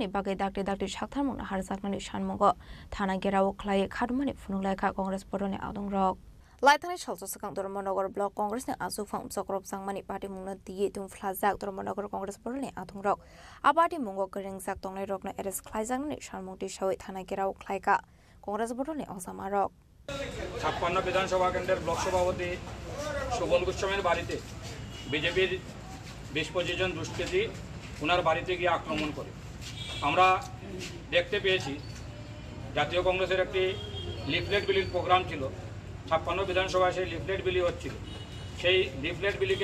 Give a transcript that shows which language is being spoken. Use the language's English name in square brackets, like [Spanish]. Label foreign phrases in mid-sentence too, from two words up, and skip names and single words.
[Kok Borok] Bagai Dakti Dakti Shaktharmungna Harjaknani Shanmungo Thana Gerao Khlai Khadmani Phununglaika Congress Porone Adong Rok Laitani Chalso Sakang Dharmanagar Block Congress ni Asofang Soprab Jangmani Party Mungna Diye Tum Phlajak Dharmanagar Congress Porone Adong Rok A Party Mungo Kurungjak Tongnai Rokno Eres Khlaijangnani Shanmungti Shawi Thana Gerao Khlaika Congress Porone Osamarok [Bangla] 56 বিধানসভা কেন্দ্রের ব্লক সভাপতি সুবল গোস্বামীর বাড়িতে বিজেপির 20-25 জন দুষ্কৃতী ওনার বাড়িতে গিয়ে আক্রমণ করে আমরা দেখতে পেয়েছি জাতীয় কংগ্রেসের একটি লিফলেট বিলির প্রোগ্রাম ছিল 56 বিধানসভায় সেই লিফলেট বিলি হচ্ছিল সেই লিফলেট বিলিকে